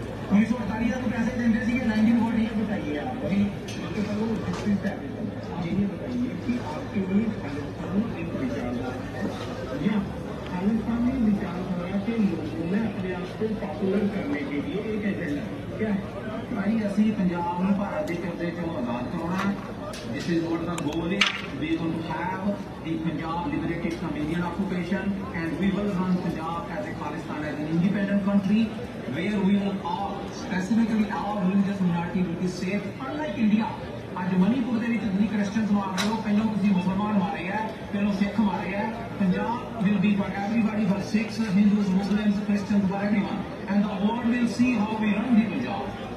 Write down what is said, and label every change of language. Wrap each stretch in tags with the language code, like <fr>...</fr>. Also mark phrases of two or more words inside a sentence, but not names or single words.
<hi>1948 का तो पैसे देते थे 1940 का बताइए आप जी ये बताइए कि आपके लिए खालिस्तान एक विचारधारा है या खालिस्तानी विचारधारा के लोगों ने अपने आप को पॉपुलर करने के लिए एक एजेंडा क्या है भाई</hi> <pa>ਅਸੀਂ ਪੰਜਾਬ ਨੂੰ ਭਾਰਤ ਦੇ ਕਬਜ਼ੇ ਚੋਂ ਆਜ਼ਾਦ ਕਰਾਉਣਾ</pa> <en>This is what the goal is. We are going to have the Punjab liberated from Indian occupation and we will run Punjab as a Pakistan as an independent country where we will all, specifically our religious minority will be safe unlike India.</en> <pa>ਅੱਜ ਮਨੀਪੁਰ ਦੇ ਵਿੱਚ ਤੁਸੀਂ ਕ੍ਰਿਸਚੀਅਨਸ ਮਾਰ ਰਹੇ ਹੋ ਪਹਿਲਾਂ ਤੁਸੀਂ ਮੁਸਲਮਾਨ ਮਾਰੇ ਆ ਪਹਿਲਾਂ ਸਿੱਖ ਮਾਰੇ ਆ ਪੰਜਾਬ</pa> <en>will be for everybody for Sikhs, Hindus, Muslims, Christians, for everyone and the world will see how we run the Punjab.</en>